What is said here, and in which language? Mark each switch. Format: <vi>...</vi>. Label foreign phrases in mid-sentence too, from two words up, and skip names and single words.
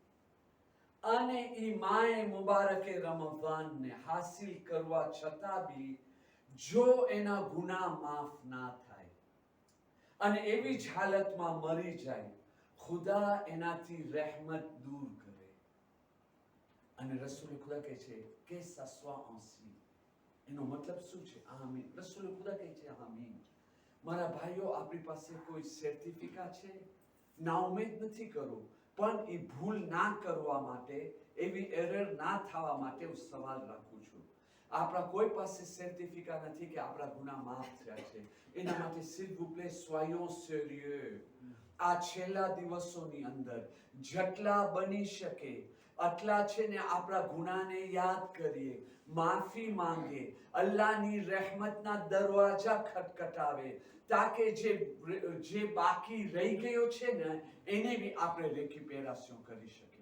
<gu>અને ઈ માહે મુબારકે રમઝાનને હાસિલ કરવા છતાં બી જો એના ગુનાહ માફ ના થાય અને એવી જ હાલતમાં મરી જાય, ખુદા એનાથી રહેમત દૂર કરે. અને રસૂલ ખુદા કહે છે કે</gu> <fr>ça soit ainsi.</fr> <gu>એનો મતલબ શું છે? આમીન. રસૂલ ખુદા કહે છે આમીન. મારા ભાઈઓ, આપણી પાસે કોઈ સર્ટિફિકેટ છે? ના, ઉમેદ નથી કરું, પણ એ ભૂલ ના કરવા માટે, એવી એરર ના થવા માટે હું સવાલ રાખું છું. આપણા કોઈ પાસે સર્ટિફિકેટ નથી કે આપણા ગુનાહ માફ થયા છે. એના માટે</gu> <fr>s'il vous plaît, soyons sérieux.</fr> <gu>આ છેલ્લા દિવસોની અંદર જેટલા બની શકે આટલા છે ને આપણા ગુનાહને યાદ કરીએ, માફી માંગે, અલ્લાહની રહેમતના દરવાજા ખટખટાવે, તાકે જે બાકી રહી ગયો છે ને એને બી આપણે રેકિપેરાશન કરી શકીએ.</gu>